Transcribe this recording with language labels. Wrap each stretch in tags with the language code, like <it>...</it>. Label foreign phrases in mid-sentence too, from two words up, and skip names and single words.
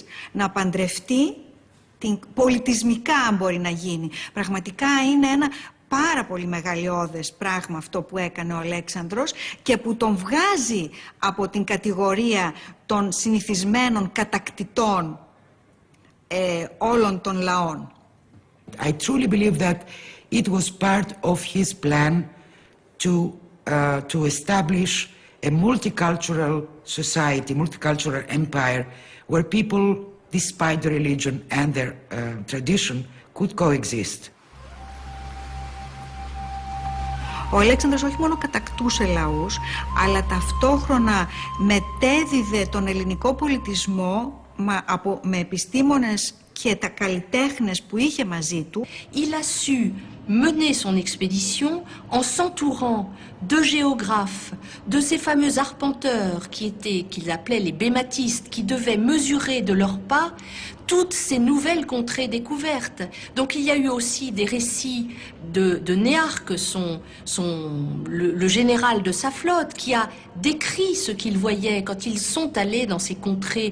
<el>Να παντρευτεί, πολιτισμικά αν μπορεί να γίνει. Πραγματικά είναι ένα πάρα πολύ μεγαλειώδες πράγμα αυτό που έκανε ο Αλέξανδρος και που τον βγάζει από την κατηγορία των συνηθισμένων κατακτητών όλων των λαών.</el> <en>I truly believe that it was part of his plan to establish a multicultural society, multicultural empire, where people, despite their religion and their tradition, could coexist.</en> <el>Ο Αλέξανδρος όχι μόνο κατακτούσε λαούς, αλλά ταυτόχρονα μετέδιδε τον ελληνικό πολιτισμό με επιστήμονες και τα καλλιτέχνες που είχε μαζί του.</el> <fr>Il a su mener son expédition en s'entourant de géographes, de ces fameux arpenteurs qu'il appelait les bématistes, qui devaient mesurer de leurs pas toutes ces nouvelles contrées découvertes. Donc il y a eu aussi des récits de Néarque, le général de sa flotte, qui a décrit ce qu'il voyait quand ils sont allés dans ces contrées.</fr>